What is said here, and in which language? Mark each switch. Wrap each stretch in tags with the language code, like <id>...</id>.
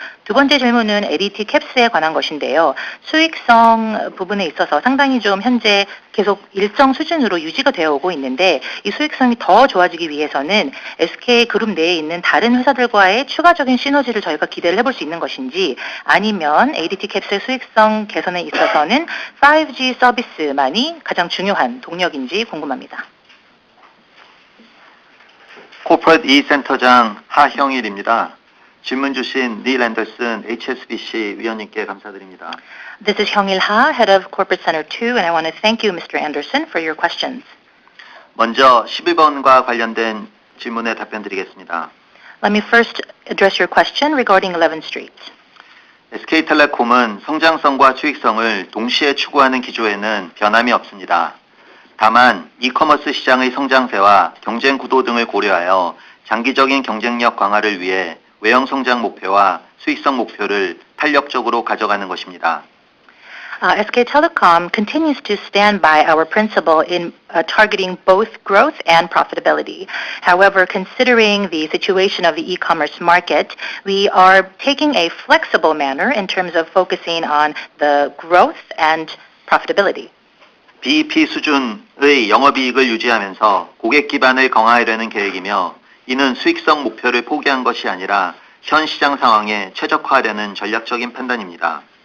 <ko>두 번째 질문은 ADT 캡스에 관한 것인데요. 수익성 부분에 있어서 상당히 좀 현재 계속 일정 수준으로 유지가 되어 오고 있는데 이 수익성이 더 좋아지기 위해서는 SK그룹 내에 있는 다른 회사들과의 추가적인 시너지를 저희가 기대를 해볼 수 있는 것인지 아니면 ADT 캡스의 수익성 개선에 있어서는 5G 서비스만이 가장 중요한 동력인지 궁금합니다. 코퍼레이트 E센터장 하형일입니다. 질문 주신 닐 앤더슨 HSBC 위원님께 감사드립니다.</ko> <en>This is Hyung-il Ha, Head of Corporate Center 2, and I want to thank you, Mr. Anderson, for your questions.</en> <ko>먼저 11번과 관련된 질문에 답변 드리겠습니다.</ko> <en>Let me first address your question regarding 11th Street.</en> <ko>SK텔레콤은 성장성과 수익성을 동시에 추구하는 기조에는 변함이 없습니다. 다만 이커머스 시장의 성장세와 경쟁 구도 등을 고려하여 장기적인 경쟁력 강화를 위해 외형 성장 목표와 수익성 목표를 탄력적으로 가져가는 것입니다.</ko> <en>SK Telecom continues to stand by our principle in targeting both growth and profitability. However, considering the situation of the e-commerce market, we are taking a flexible manner in terms of focusing on the growth and profitability.</en> <ko>BEP 수준의 영업이익을 유지하면서 고객 기반을 강화하려는 계획이며 이는 수익성 목표를 포기한 것이 아니라 현 시장 상황에 최적화하려는 전략적인 판단입니다.</ko>